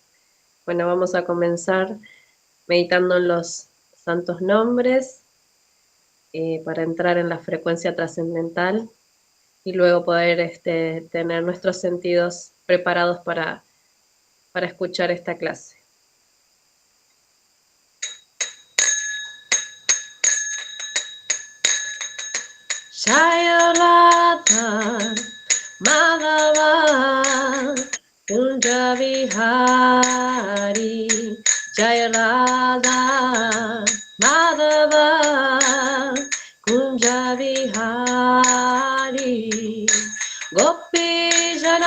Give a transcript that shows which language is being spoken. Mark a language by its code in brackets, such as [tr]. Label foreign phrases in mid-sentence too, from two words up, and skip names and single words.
[es] Bueno, vamos a comenzar meditando en los santos nombres para entrar en la frecuencia trascendental y luego poder tener nuestros sentidos preparados para escuchar esta clase. [sa] जय राधा माधव कुञ्ज विहारी जय राधा माधव कुञ्ज विहारी गोपी